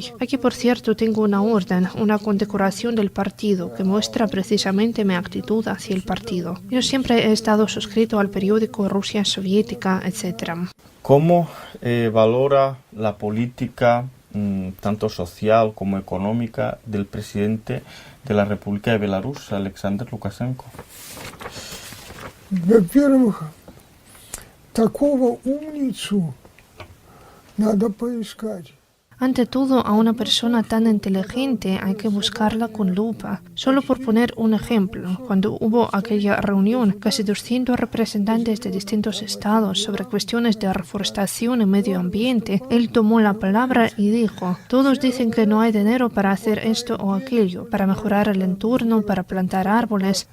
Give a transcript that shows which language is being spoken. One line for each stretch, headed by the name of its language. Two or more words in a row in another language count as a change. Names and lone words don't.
Spanish: Aquí, por cierto, tengo una orden, una condecoración del partido que muestra precisamente mi actitud hacia el partido. Yo siempre he estado suscrito al periódico Rusia Soviética, etc. ¿Cómo valora la política, tanto social como económica, del presidente de la República de Belarus, Alexander Lukashenko?
Russian: Во-первых, такого умницу надо поискать.
Spanish: Ante todo, a una persona tan inteligente hay que buscarla con lupa. Solo por poner un ejemplo, cuando hubo aquella reunión, casi 200 representantes de distintos estados sobre cuestiones de reforestación y medio ambiente, él tomó la palabra y dijo: todos dicen que no hay dinero para hacer esto o aquello, para mejorar el entorno, para plantar árboles.